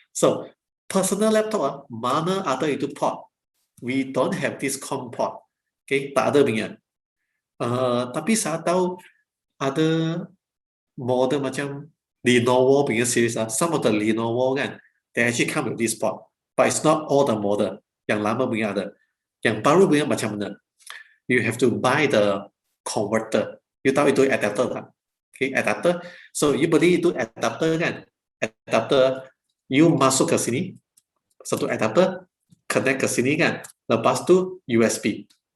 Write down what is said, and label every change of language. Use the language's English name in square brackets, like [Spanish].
[Malay] So personal laptop, mana ada itu port? [English] We don't have this COM port. Okay, [Malay] tak ada punya. Tapi saya tahu ada model macam [English] Lenovo punya series, some of the Lenovo kan, they actually come with this port, but it's not all the model. [Malay] Yang lama punya ada, yang baru punya macam mana? [English] You have to buy the converter. [Malay] You tahu itu adapter tak? Okay, adapter. So you beli itu adapter kan? Adapter, you masuk ke sini, satu adapter, connect ke sini kan? Lepas tu USB.